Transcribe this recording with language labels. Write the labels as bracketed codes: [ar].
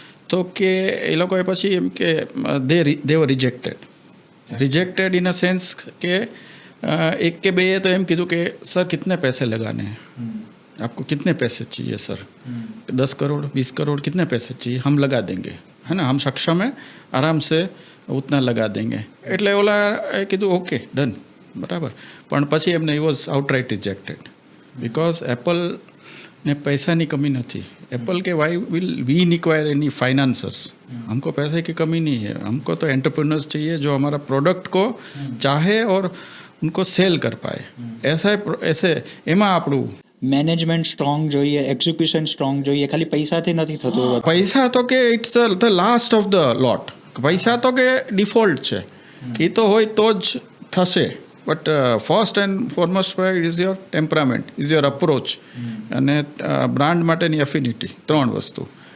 [gu] તો કે એ લોકોએ પછી એમ કે દે વર રિજેક્ટેડ ઇન અ સેન્સ કે એક કે બે તો એમ કીધું કે [hi] સર કિતને પૈસે લગાને आपको कितने पैसे चाहिए सर, 10 करोड़ 20 करोड़ कितने पैसे चाहिए, हम लगा देंगे, है ना, हम सक्षम है, आराम से उतना लगा देंगे. [gu] એટલે ઓલા એ કીધું ઓકે ડન, બરાબર. પણ પછી એમને [en] ઈ was outright rejected because Apple [hi] ने पैसा की कमी नहीं. एप्पल के [en] why will we require any financiers, [hi] हमको पैसे की कमी नहीं है, हमको तो एंटरप्रेन्योर्स चाहिए जो हमारा प्रोडक्ट को चाहे और उनको सेल कर पाए. [gu] ऐसे એમાં આપણું મેનેજમેન્ટ સ્ટ્રોંગ જોઈએ, એક્ઝિક્યુશન સ્ટ્રોંગ જોઈએ, ખાલી પૈસાથી નથી થતું. પૈસા તો કે [en] It's the last of the lot. [gu] પૈસા તો કે ડિફોલ્ટ છે, એ તો હોય તો જ થશે. [en] but first and foremost is your temperament, is your approach, [gu] અને બ્રાન્ડ માટેની એફિનિટી, 3 વસ્તુ.